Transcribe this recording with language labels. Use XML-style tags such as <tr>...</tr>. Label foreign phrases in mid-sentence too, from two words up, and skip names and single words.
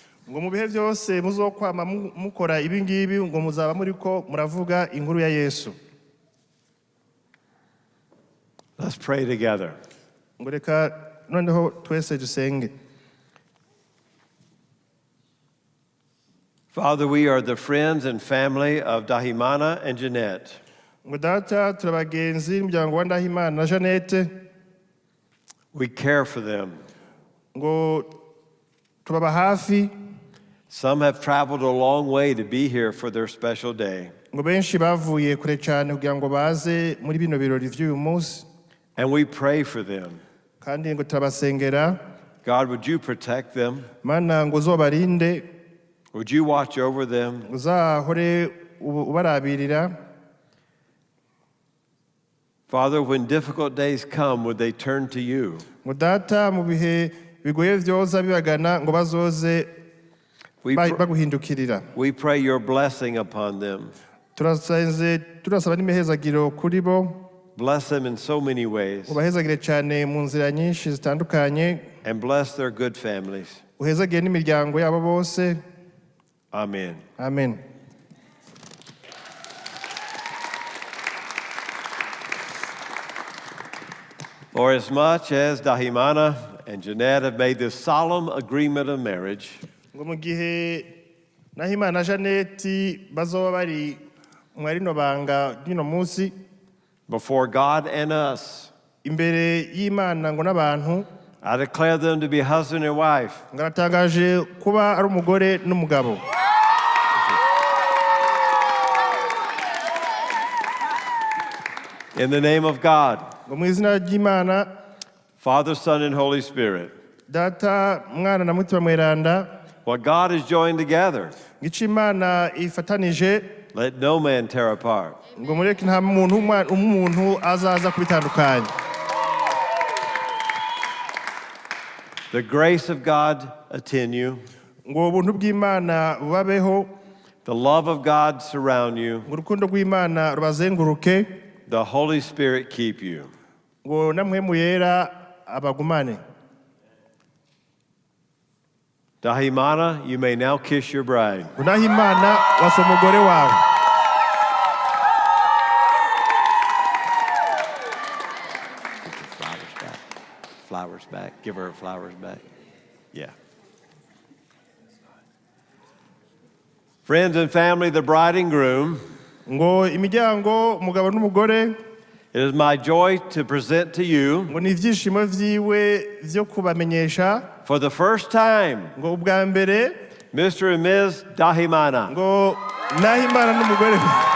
<rn>ngo mu bihe byose muzokwama mukora ibi ngibi ngo muzaba muriko muravuga inkuru ya Yesu.</rn> <en>Let's pray together.</en> <rn>ngo reka noneho twese dusenge.</rn> <en>Father, we are the friends and family of Dahimana and Janette.</en> <rn>ngo data turabagenzi n'umuryango wa Ndahimana na Janette.</rn> <en>We care for them.</en> <rn>ngo tubaba hafi.</rn> <en>Some have traveled a long way to be here for their special day.</en> <rn>ngo benshi bavuye kure cyane kugira ngo baze muri bino birori vy'uyu munsi.</rn> <en>And we pray for them.</en> <rn>kandi ngo turabasengera.</rn> <en>God, would you protect them?</en> <rn>Mana ngo uzobarinde.</rn> <en>Would you watch over them?</en> <rn>uzahore ubarabirira.</rn> <en>Father, when difficult days come, would they turn to you?</en> <rn>ngo data mu bihe bigoye vyoza bibagana ngo bazoze baguhindukirira.</rn> <en>We pray your blessing upon them.</en> <rn>turasaba n'imihezagiro kuri bo.</rn> <en>Bless them in so many ways.</en> <rn>ubahezagire cyane mu nzira nyinshi zitandukanye.</rn> <en>And bless their good families.</en> <rn>uhezagire n'imiryango yabo bose.</rn> <en>Amen.</en> <rn>Amen.</rn> <en>For as much as Dahimana and Janette have made this solemn agreement of marriage,</en> <rn>ngo mu gihe Nahimana na Janette bazoba bari mu rino banga rino munsi</rn> <en>before God and us,</en> <rn>imbere y'Imana ngo n'abantu,</rn> <en>I declare them to be husband and wife.</en> <rn>ngaratangaje kuba ari umugore n'umugabo.</rn> <en>In the name of God,</en> <rn>ngo mu izina ry'Imana,</rn> <en>Father, Son, and Holy Spirit,</en> <rn>data mwana na mutima mweranda,</rn> <en>what God has joined together,</en> <rn>ngico Imana ifatanije,</rn> <en>let no man tear apart.</en> <rn>ngo mureke nta umuntu azaza kubitandukanya.</rn> <en>The grace of God attend you.</en> <rn>ngo ubuntu bw'Imana bubabeho,</rn> <en>The love of God surround you.</en> <rn>ngo urukundo rw'Imana rubazenguruke,</rn> <en>The Holy Spirit keep you.</en> <rn>ngo na mpwemu yera abagumane.</rn> <en>Dahimana, you may now kiss your bride.</en> <rn>ngo Nahimana wasa umugore wawe.</rn> <en>Flowers back. Flowers back. Give her flowers back. Yeah. Friends and family, the bride and groom,</en> <rn>ngo imiryango umugabo n'umugore,</rn> <en>It is my joy to present to you</en> <rn>ngo ni ibyishimo vyiwe vyo kubamenyesha</rn> <en>for the first time</en> <rn>ngo ubwa mbere</rn> <en>Mr. and Ms. Dahimana.</en> <rn>ngo Nahimana n'umugore we.</rn>